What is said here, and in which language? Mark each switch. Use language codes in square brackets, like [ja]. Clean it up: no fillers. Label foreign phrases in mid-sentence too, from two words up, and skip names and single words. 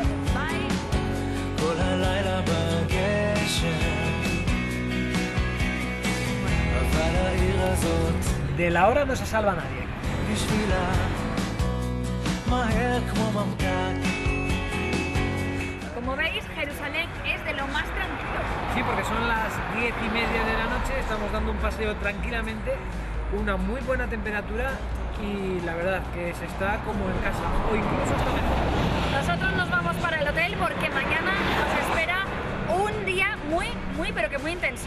[he] כל הלילה בגשם אבל העיר הזאת [es] De la hora no se salva nadie. [he] בשבילה מהר כמו ממתק. [es] Como veis, Jerusalén es de lo más tranquilo. Sí, porque son las 10:30 de la noche, estamos dando un paseo tranquilamente, una muy buena temperatura y la verdad que se está como en casa, o incluso hasta mejor. Nosotros nos vamos para el hotel porque mañana nos espera un día muy, pero que muy intenso.